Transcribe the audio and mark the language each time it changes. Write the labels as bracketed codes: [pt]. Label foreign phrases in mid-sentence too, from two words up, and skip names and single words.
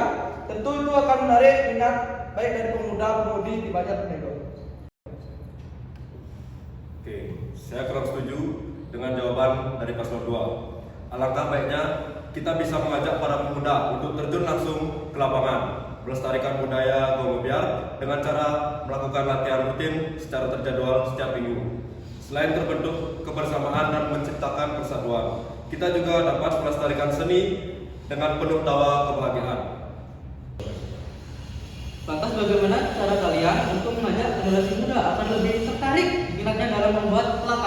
[id] Tentu itu akan menarik minat baik dari pemuda-pemudi di Banjar Pendego. Oke, saya kurang setuju dengan jawaban dari paslon 2. Alangkah baiknya kita bisa mengajak para pemuda untuk terjun langsung ke lapangan, melestarikan budaya Gong Kebiar dengan cara melakukan latihan rutin secara terjadwal setiap minggu. Selain terbentuk kebersamaan dan menciptakan persatuan, kita juga dapat melestarikan seni dengan penuh tawa kebahagiaan. Lantas bagaimana cara kalian untuk mengajak generasi muda akan lebih tertarik minatnya dalam membuat plakat?